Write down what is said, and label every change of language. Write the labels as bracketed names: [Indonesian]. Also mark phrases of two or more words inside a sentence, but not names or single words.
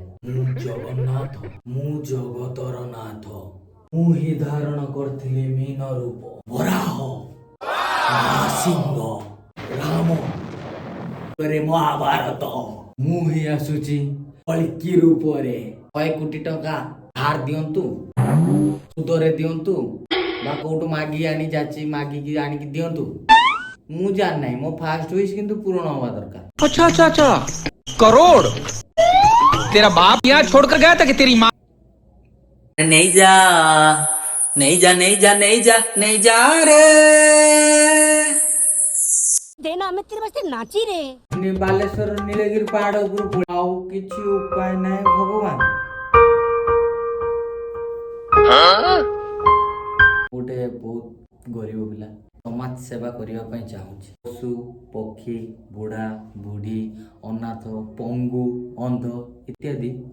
[Odia] ମୁଁ ଜଗନ୍ନାଥ, ମୁଁ ଜଗତର ନାଥ, ମୁଁ ହିଁ ଧାରଣ କରିଥିଲି ମୀନ ରୂପ, ବରାହ, ନରସିଂହ, ରାମ, ମହାଭାରତ। ମୁଁ ହିଁ ଆସୁଛି କଳ୍କି ରୂପରେ। 100 କୋଟି ଟଙ୍କା ଧାର ଦିଅନ୍ତୁ, ସୁଧରେ ଦିଅନ୍ତୁ, ବା କୋଉଠୁ ମାଗି ଆଣି ଯାଚି ମାଗିକି ଆଣିକି ଦିଅନ୍ତୁ। ମୁଁ ଜାଣି ନାହିଁ, ମୋ [English] first wish [Odia] କିନ୍ତୁ ପୂରଣ ହବା ଦରକାର। [Hindi] अच्छा अच्छा अच्छा, करोड़? तेरा बाप यहाँ छोड़कर गया था कि तेरी माँ? नहीं जा नहीं जा नहीं जा नहीं जा नहीं जा रे देना ଆମେ तेरे वास्ते नाची रे। [Odia] ବାଲେଶ୍ୱର ନୀଳଗିରି ପାହାଡ ଉପରୁ ଆଉ କିଛି ଉପାୟ ନାହିଁ ଭଗବାନ। ଗୋଟେ ବହୁତ ଗରିବ ପିଲା ସମାଜ ସେବା କରିବା ପାଇଁ ଚାହୁଁଛି। ପଶୁ ପକ୍ଷୀ, ବୁଢା ବୁଢୀ, ଅନାଥ, ପଙ୍ଗୁ, ଅନ୍ଧ ଇତ୍ୟାଦି।